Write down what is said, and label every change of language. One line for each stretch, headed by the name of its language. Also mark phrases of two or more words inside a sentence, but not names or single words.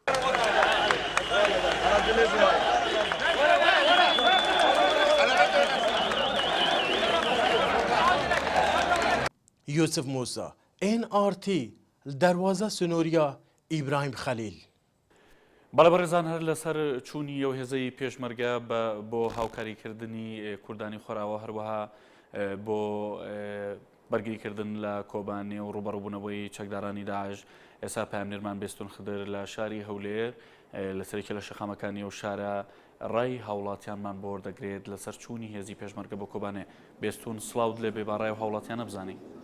Kurdish: Yusuf Musa NRT li derwaza sinûriya İbrahim Xelîl.
Central Kurdish: بەڵێبەڕێزان هەر لەسەر چوونی ئەو هێزەی پێشمەرگە بۆ هاوکاریکردنی کوردانی خۆراوە هەروەها بۆ بەرگریکردن لە کۆبانێ و ڕوبەڕووبوونەوەی چەکدارانی داعش ئێستا پامنێرمان بێستون خدر لە شاری هەولێر لەسەرێکی لە شەخامەکانی ئەو شارە ڕای هاوڵاتیانمان بۆ وەردەگرێت لەسەر چوونی هێزی پێشمەرگە بۆ کۆبانێ بێستون سڵاوت لێ بێ باڕای و هاوڵاتیانە بزانین.